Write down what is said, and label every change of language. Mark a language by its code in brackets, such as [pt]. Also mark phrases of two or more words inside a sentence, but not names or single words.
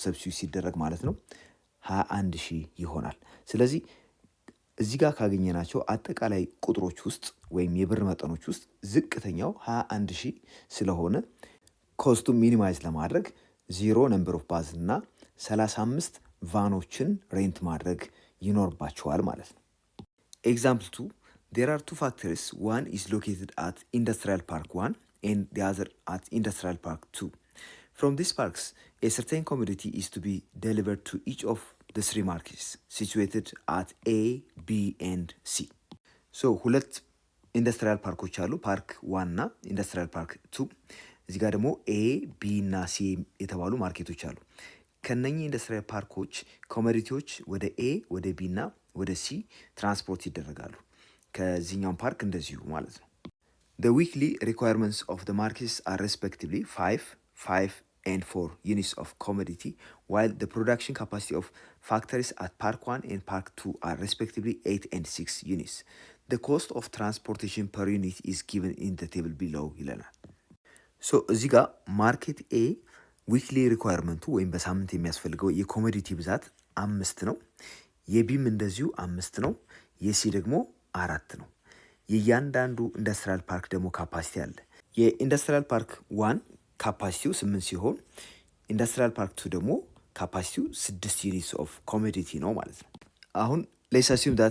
[am] ሰብስቲዩት ሲደረግ ማለት ነው 21000 ይሆናል። ስለዚህ እዚህ ጋር ካገኘናቸው አጠቃላይ ቁጥሮች ውስጥ ወይም የብር መጠኖች ውስጥ ዝቅተኛው 21000 ስለሆነ [en] cost minimize [am] ለማድረግ 0 [en] number of bus [am] እና 35 ቫኖችን ሬንት ማድረግ ይኖርባቸዋል ማለት ነው። ኤግዛምፕል 2 [en] there are 2 factories, one is located at Industrial Park 1 and the other at Industrial Park 2. From these parks, a certain commodity is to be delivered to each of the 3 markets situated at A, B and C. [am] So ሁለት [en] industrial parks [am] አሉ፣ ፓርክ 1 እና [en] industrial park 2። [am] እዚህ ጋር ደግሞ ኤ፣ ቢ እና ሲ የተባሉ ማርኬቶች አሉ። ከነኚህ ኢንዱስትሪያል ፓርኮች ኮሞዲቲዎች ወደ ኤ፣ ወደ ቢ እና ወደ ሲ ትራንስፖርት ይደረጋሉ። ከዚህኛው ፓርክ እንደዚሁ ማለት ነው። [en] The weekly requirements of the markets are respectively 5, 5 and 4 units of commodity, while the production capacity of factories at Park 1 and Park 2 are respectively 8 and 6 units. The cost of transportation per unit is given in the table below [am] ይለናል። ሶ እዚህ ጋር [en] market A weekly requirement [am] ወይም በሳምንት የሚያስፈልገው የኮሞዲቲ ብዛት 5 ነው። የቢም እንደዚሁ 5 ነው። የሲ ደግሞ 4 ነው። የእያንዳንዱ [en] industrial park [am] ደግሞ ካፓሲቲ አለ። [en] industrial park 1 [am] ካፓሲቲው 8 ሲሆን [en] industrial park 2 [am] ደግሞ ካፓሲቲው 6 [en] units of commodity [am] ነው ማለት ነው። አሁን [en] let's assume that